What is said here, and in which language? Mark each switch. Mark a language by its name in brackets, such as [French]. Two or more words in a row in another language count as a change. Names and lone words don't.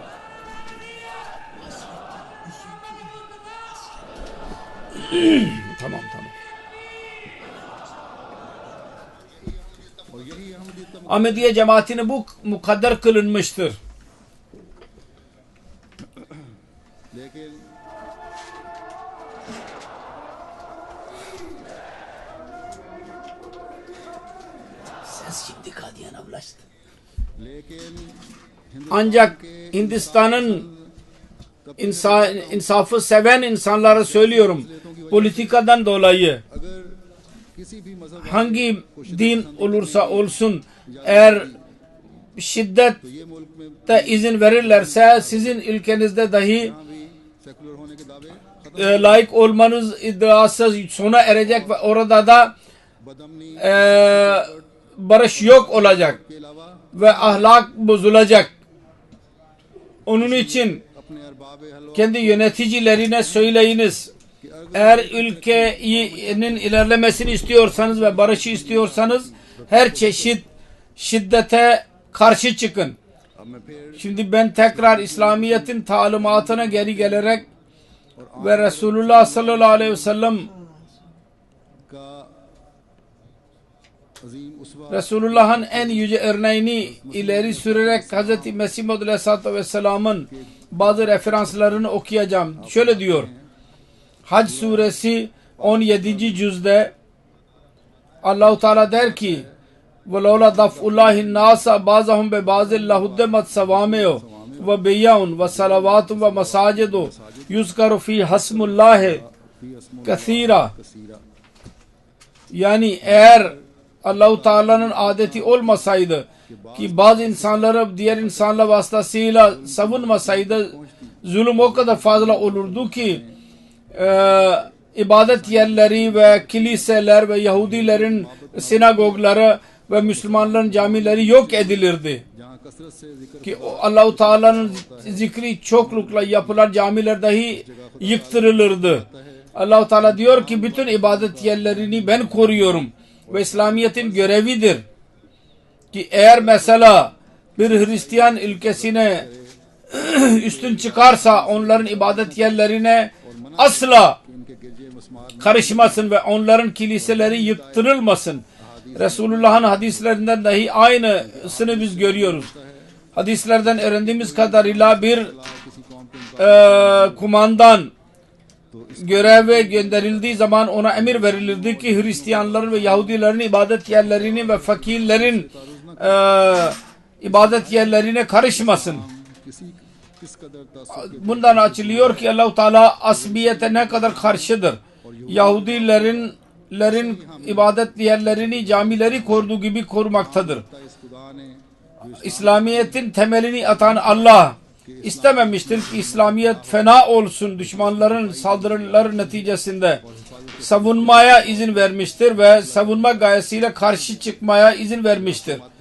[Turkish] Tamam. [Urdu] اور یہی احمدیت کا [Turkish] Ahmediye cemaatine bu mukadder kılınmıştır. [Urdu] लेकिन [Turkish] Ses şimdi Kadiyana ulaştı. [Urdu] लेकिन [Turkish] Ancak Hindistan'ın insafı seven insanlara söylüyorum. Politikadan dolayı [Urdu] اگر کسی بھی مذہب [Turkish] hangi din olursa olsun eğer şiddete [Urdu] یہ ملک میں [Turkish] izin verirlerse sizin ülkenizde dahi [Urdu] بھی سیکولر ہونے کے دعوے [Turkish] layık olmanız iddiası sona erecek ve orada da [Urdu] बदमनी [Turkish] barış yok olacak [Urdu] کے علاوہ [Turkish] ve ahlak bozulacak. Onun için [Urdu] اپنے ارباب حل [Turkish] kendi yöneticilerine söyleyiniz. Eğer ülkenin ilerlemesini istiyorsanız ve barışı istiyorsanız her çeşit şiddete karşı çıkın. [Urdu] اب میں پھر [Turkish] Şimdi ben tekrar İslamiyet'in talimatına geri gelerek ve Resulullah sallallahu aleyhi ve sellem [Urdu] کا عظیم اسوہ [Turkish] Resulullah'ın en yüce örneğini ileri sürerek Hz. Mesih Maud aleyhissalatü vesselamın bazı referanslarını okuyacağım. Şöyle diyor. Hac suresi 17. cüzde Allah-u Teala der ki [Arabic] وَلَوْلَا دَفْءُ اللّٰهِ النَّاسَ بَعْضَهُمْ بِبَعْضٍ لَهُدِّمَتْ صَوَامِعُ وَبِيَعٌ وَصَلَوَاتٌ وَمَسَاجِدُ يُذْكَرُ فِيهَا اسْمُ اللّٰهِ كَثِيرًا. [Turkish] Yani eğer Allah-u Teala'nın adeti olmasaydı ki bazı insanları diğer insanlar vasıtasıyla savunmasaydı zulüm o kadar fazla olurdu ki ibadet yerleri ve kiliseler ve Yahudilerin sinagogları ve Müslümanların camileri yok edilirdi. [Urdu] جہاں کثرت سے ذکر [Turkish] Ki Allah-u Teala'nın zikri çoklukla yapılan camiler dahi yıktırılırdı. Allah-u Teala diyor ki bütün ibadet yerlerini ben koruyorum ve İslamiyet'in görevidir ki eğer mesela bir Hristiyan ülkesine üstün çıkarsa onların ibadet yerlerine asla [Urdu] ان کے گرجے مسمار [Turkish] karışmasın ve onların kiliseleri yıktırılmasın. Resulullah'ın hadislerinden dahi aynısını biz görüyoruz. Hadislerden öğrendiğimiz kadarıyla bir [Urdu] کسی قوم کے [Turkish] kumandan göreve gönderildiği zaman ona emir verilirdi ki Hristiyanların ve Yahudilerin ibadet yerlerini ve fakirlerin ibadet yerlerine karışmasın. [Urdu] کس قدر تعصب [Turkish] Bundan açılıyor ki Allah-u Teala asbiyete ne kadar karşıdır. Yahudilerin ibadet yerlerini, camileri koruduğu gibi korumaktadır. [Urdu] اس خدا نے جو [Turkish] İslamiyet'in temelini atan Allah istememiştir ki İslamiyet fena olsun. Düşmanların saldırıları neticesinde savunmaya izin vermiştir ve savunma gayesiyle karşı çıkmaya izin vermiştir.